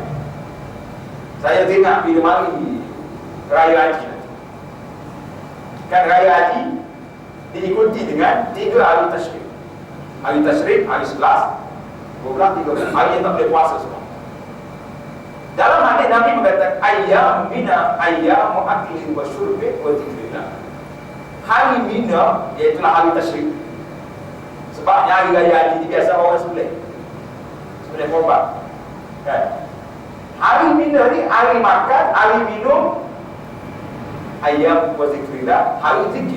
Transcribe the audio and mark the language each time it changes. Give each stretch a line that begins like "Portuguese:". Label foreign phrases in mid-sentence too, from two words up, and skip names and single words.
Malay: Saya tengok bila mari Raya Haji nanti. Kan Raya Haji diikuti dengan 3 hari tasyrik. Hari tasyrik, hari 11, 12, 13. Hari yang tak boleh puasa semua. Dalam hadis Nabi mengatakan
Arabic: أيام منى أيام أكل وشرب وذكر الله.
Malay: Hari mina iaitulah hari tasyrik. Sebabnya hari raya haji biasa orang sembelih korban. Kan? Hari mina ni hari makan, hari minum,
Arabic: أيام وذكر الله,
Malay: hari zikir.